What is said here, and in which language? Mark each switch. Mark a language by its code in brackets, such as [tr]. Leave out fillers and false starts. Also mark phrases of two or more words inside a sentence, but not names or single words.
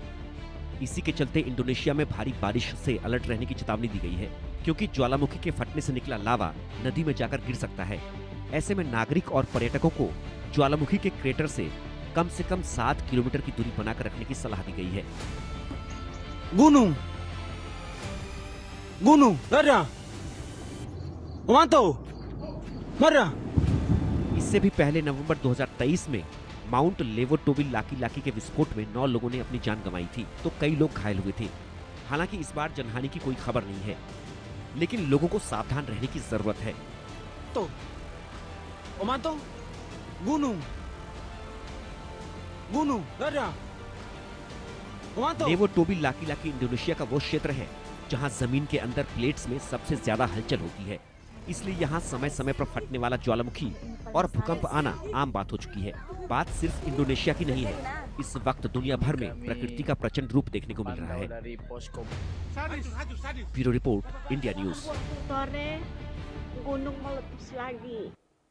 [hi] इसी के चलते इंडोनेशिया में भारी बारिश से अलर्ट रहने की चेतावनी दी गई है, क्योंकि ज्वालामुखी के फटने से निकला लावा नदी में जाकर गिर सकता है। ऐसे में नागरिक और पर्यटकों को ज्वालामुखी के क्रेटर से कम 7 किलोमीटर की दूरी बनाकर रखने की सलाह दी गई है। [id] Gunung, gunung, ada, Omanto, ada. [hi] इससे भी पहले नवंबर 2023 में माउंट लेवोटोबी लाकी लाकी के विस्फोट में 9 लोगों ने अपनी जान गंवाई थी, तो कई लोग घायल हुए थे। हालांकि इस बार जनहानि की कोई खबर नहीं है, लेकिन लोगों को सावधान रहने की जरूरत है। [id] Tuh, Omanto, gunung, gunung, ada, Omanto. [hi] लेवोटोबी लाकी लाकी इंडोनेशिया का वो क्षेत्र है जहां जमीन के अंदर प्लेट्स में सबसे ज्यादा हलचल होती है, इसलिए यहाँ समय समय पर फटने वाला ज्वालामुखी और भूकंप आना आम बात हो चुकी है। बात सिर्फ इंडोनेशिया की नहीं है, इस वक्त दुनिया भर में प्रकृति का प्रचंड रूप देखने को मिल रहा [id] pantau [hi] है। [id] dari posko [hi] ब्यूरो रिपोर्ट, इंडिया न्यूज। [id] Sore gunung meletus lagi.